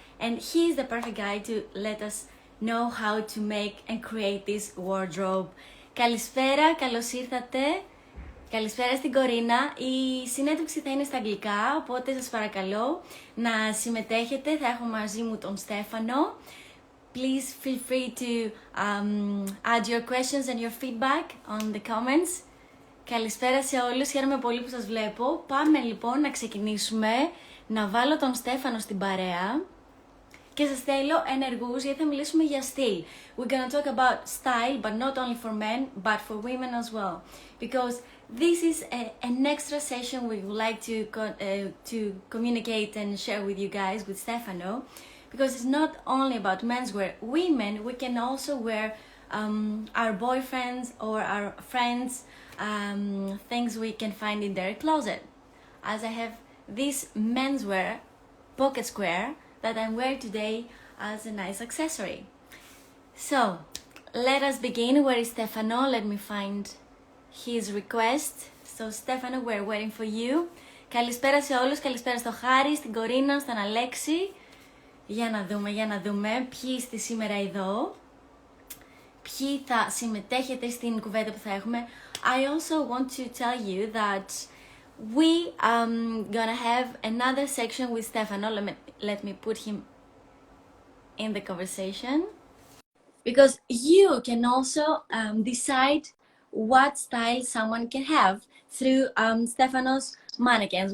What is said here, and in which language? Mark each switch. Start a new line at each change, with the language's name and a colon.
English: And he's the perfect guy to let us know how to make and create this wardrobe.
Greek: Καλησπέρα, καλώς ήρθατε. Καλησπέρα στην Κορίνα. Η συνέντευξη θα είναι στα αγγλικά, οπότε σας παρακαλώ να συμμετέχετε. Θα έχω μαζί μου τον Στέφανο.
English: Please feel free to add your questions and your feedback on the comments.
Greek: Καλησπέρα σε όλους, χαίρομαι πολύ που σας βλέπω. Πάμε λοιπόν να ξεκινήσουμε, να βάλω τον Στέφανο στην παρέα και σας θέλω ενεργούς γιατί θα μιλήσουμε για στυλ.
English: We're gonna talk about style, but not only for men, but for women as well. Because this is an extra session we would like to communicate and share with you guys, with Stefano. Because it's not only about menswear. Women, we can also wear our boyfriends or our friends, things we can find in their closet. As I have this menswear pocket square that I'm wearing today as a nice accessory. So, let us begin. Where is Stefano? Let me find his request. So, Stefano, we're waiting for you.
Greek: Καλησπέρα σε όλους, καλησπέρα στο Χάρη, στην Κορίνα, στον Αλέξη. Για να δούμε ποιοι είστε σήμερα εδώ, ποιοι θα συμμετέχετε στην κουβέντα που θα έχουμε.
English: I also want to tell you that we gonna have another section with Stefano. Let me put him in the conversation. Because you can also decide what style someone can have through Stefano's mannequins.